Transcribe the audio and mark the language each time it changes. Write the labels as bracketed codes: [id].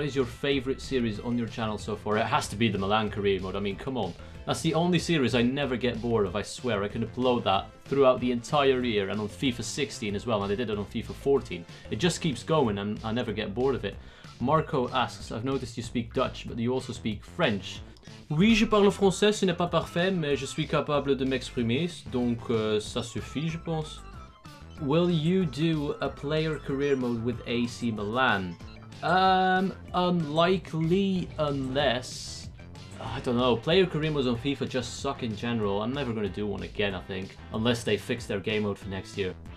[en] What is your favorite series on your channel so far? It has to be the Milan career mode. I mean, come on. That's the only series I never get bored of, I swear. I can upload that throughout the entire year, and on FIFA 16 as well, and I did it on FIFA 14. It just keeps going and I never get bored of it. Marco asks, I've noticed you speak Dutch, but you also speak French. [fr] Oui, je parle français, ce n'est pas parfait, mais je suis capable de m'exprimer, donc ça suffit, je pense. [en] Will you do a player career mode with AC Milan? Unlikely, unless... I don't know, player career modes on FIFA just suck in general. I'm never going to do one again, I think, unless they fix their game mode for next year.